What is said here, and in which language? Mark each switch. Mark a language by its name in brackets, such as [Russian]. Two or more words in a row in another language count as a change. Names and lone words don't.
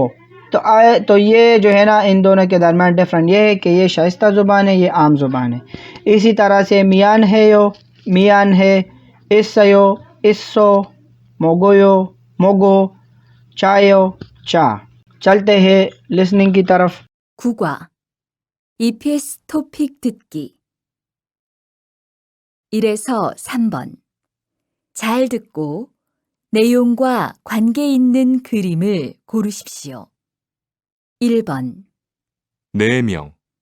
[Hindi] तो ये जो है ना इन दोनों के दरमियान डिफरेंट ये है कि ये शाइस्ता ज़ुबान है, ये आम ज़ुबान है। इसी तरह से [Korean] 미안해요, 미안해, 있어요, 있어, 먹어요, 먹어, 자요, 자. [Hindi] चलते हैं लिसनिंग की तरफ। [Korean] 국어. EPS 토픽 듣기. 1에서 3번. 잘 듣고 내용과 관계 있는 그림을 고르십시오. 1번, 4명,